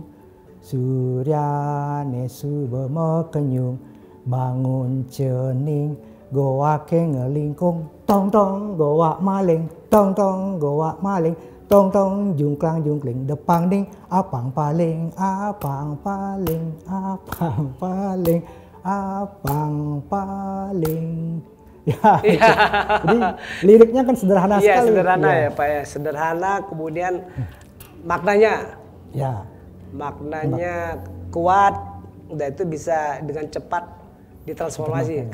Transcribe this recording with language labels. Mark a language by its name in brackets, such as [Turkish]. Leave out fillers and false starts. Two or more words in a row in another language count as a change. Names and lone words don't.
[Balinese] Suryane subuh mekenyung, bangun cening, goake ngelingkung. Tong tong goa maling, tong tong goa maling, tong tong jungklang jungkling, depang ding, apang paling, apang paling, apang paling, apang paling. [Indonesian] Ya, jadi liriknya kan sederhana sekali. Iya sederhana ya Pak ya, sederhana kemudian maknanya. Ya. Maknanya kuat, udah itu bisa dengan cepat ditransformasi.